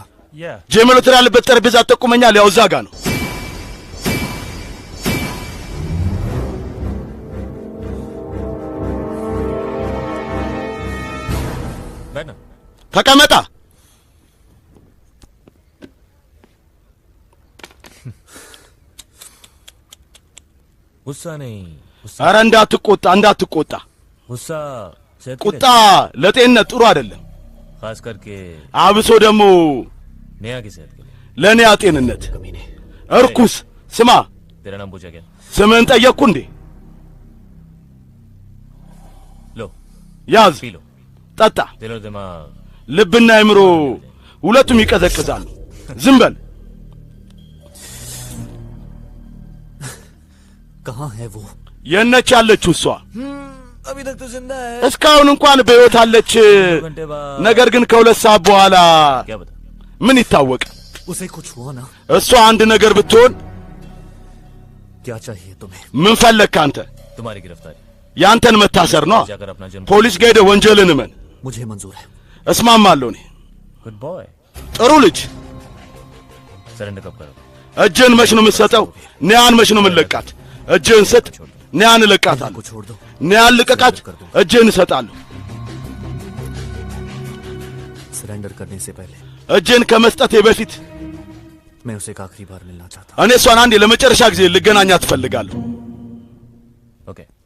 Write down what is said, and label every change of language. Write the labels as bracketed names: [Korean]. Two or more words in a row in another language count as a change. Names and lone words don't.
[English] Yeah. [Amharic] ጄ መሎትራ ያለበት ጠረጴዛ ጠቁመኛል ያው እዛ ጋ ነው [Hindi] बैठना [Amharic] ተቀመጣ [Hindi] गुस्सा नहीं [Amharic] ኧረ እንዳትቆጣ እንዳትቆጣ [Hindi] गुस्सा सेहत के [Amharic] ቁጣ ለጤንነት ጥሩ አይደለም [Hindi] लिए, खास करके [Amharic] አብሶ ደግሞ [Hindi] नेहा की सेहत के लिए। [Amharic] ለኔ ጤንነት እርኩስ ስማ [Hindi] तेरा नाम पूछा क्या? [Amharic] ስምህን ጠየቅኩ እንዴ [Hindi] लो [Amharic] ያዝ [Hindi] पी लो [Amharic] ጠጣ [Hindi] दिल और दिमाग [Amharic] ልብና አይምሮ ሁለቱም ይቀዘቅዛሉ ዝም በል [Hindi] कहाँ है वो? [Amharic] የነች ያለችው እሷ [Hindi] अभी तक तो जिंदा है। [Amharic] እስካሁን እንኳን በሕይወት አለች [Hindi] घंटे बाद [Amharic] ነገር ግን ከሁለት ሰዓት በኋላ [Hindi] क्या बता? [Amharic] ምን ይታወቅ [Hindi] उसे कुछ हुआ ना? [Amharic] እሷ አንድ ነገር ብትሆን [Hindi] क्या चाहिए तुम्हें? [Amharic] ምን ፈለግክ አንተ [Hindi] तुम्हारी गिरफ्तारी [Amharic] ያንተን መታሰር ነው [Hindi] जाकर अपना जन्म [Amharic] ፖሊስ ጋር ሄደህ ወንጀልን እመን [Hindi] मुझे मंजूर है। [Amharic] እስማማለሁ እኔ [English] good boy. [Amharic] ጥሩ ልጅ [Hindi] सरेंडर कब करो? [Amharic] እጅህን መች ነው የምትሰጠው ኒያን መች ነው የምንለቃት እጅህን ስጥ ኒያን እለቃታለሁ [Hindi] छोड़ दो। [Amharic] ኒያን ልቀቃት እጅህን እሰጣለሁ [Hindi] सरेंडर करने से पहले [Amharic] እጅህን ከመስጠቴ በፊት [Hindi] मैं उसे एक आखिरी बार मिलना चाहता [Amharic] እኔ እሷን አንዴ ለመጨረሻ ጊዜ ልገናኛት እፈልጋለሁ [Hindi] हूँ।